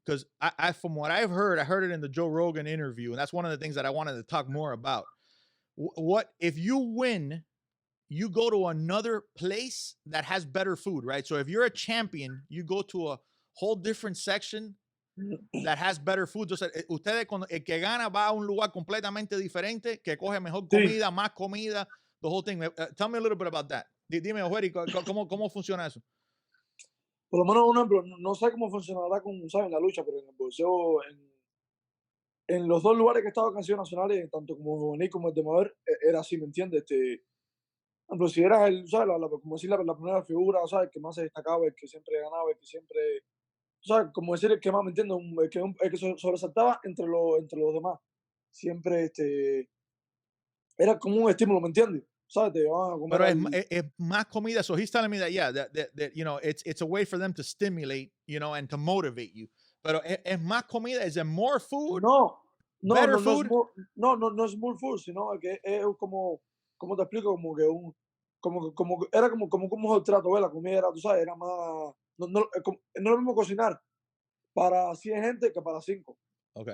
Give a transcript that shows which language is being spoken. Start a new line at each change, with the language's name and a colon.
English: Because I from what I've heard, I heard it in the Joe Rogan interview, and that's one of the things that I wanted to talk more about. What if you win you go to another place that has better food, right? So if you're a champion, you go to a whole different section that has better food.
Spanish: Entonces, ustedes, cuando el que gana va a un lugar completamente diferente, que coge mejor comida, más comida,
English: the whole thing. Tell me a little bit about that.
Spanish: Dime, Ojeri, ¿cómo funciona eso? Por lo menos, un ejemplo, no sé cómo funcionará con, ¿sabes? La lucha, pero en el boxeo, en los dos lugares que he estado en canciones nacionales, tanto como juvenil como el de mover, era así, ¿me entiendes? Por ejemplo, si eras el, ¿sabes? Como decir la primera figura, ¿sabes? El que más se destacaba, el que siempre ganaba, el que siempre, ¿sabes? Como decir el que más, ¿me entiendes? El que sobresaltaba entre los demás. Siempre era como un estímulo, ¿me entiendes? ¿Sabes? Te llevaban a comer. Pero es más comida.
English: So he's telling me that, yeah, that you know, it's a way for them to stimulate, you know, and to motivate you.
Spanish: Pero es más comida.
English: Is it more food?
Spanish: No,
English: better food?
Spanish: No es
English: more food,
Spanish: sino que es como te explico, como que era como el trato, ¿ves? La comida era, tú sabes, era más, no es lo mismo cocinar para 100 gente que para 5. Okay.